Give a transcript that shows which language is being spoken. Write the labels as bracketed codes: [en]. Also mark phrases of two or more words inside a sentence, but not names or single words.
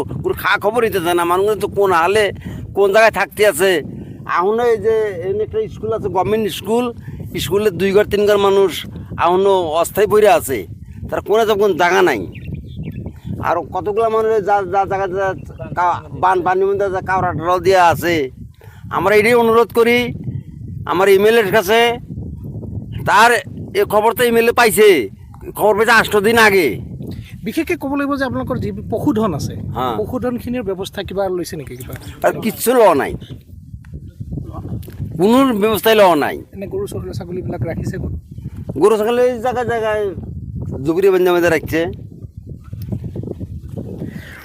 [bn] কোনো খা খবর দিতে চায় না মানুষ তো কোন হালে কোন জায়গায় থাকতে আছে এখনও এই যে একটা স্কুল আছে গভর্নমেন্ট স্কুলে 2 ঘর 3 ঘর মানুষ এখনও অস্থায়ী পড়ে আছে তার কোনো তখন জায়গা নাই আর কতগুলো মানুষ যা জায়গা পানির মধ্যে কাউরা ডল দেওয়া আছে আমরা এটাই অনুরোধ করি আমার ইমেলের কাছে তার এই খবর তো ইমেলে পাইছে খবর পাইছে 8 দিন আগে [as] বিশেষকৈ ক'ব লাগিব যে আপোনালোকৰ যি পশুধন আছে পশুধনখিনিৰ ব্যৱস্থা কিবা লৈছে নেকি কিবা কিচ্ছু লোৱা নাই কোনো ব্যৱস্থাই লোৱা নাই এনে গৰু ছাগলীবিলাক ৰাখিছে গৰু ছাগলী জায়গায় জুগুৰি বান্ধি বান্ধি ৰাখিছে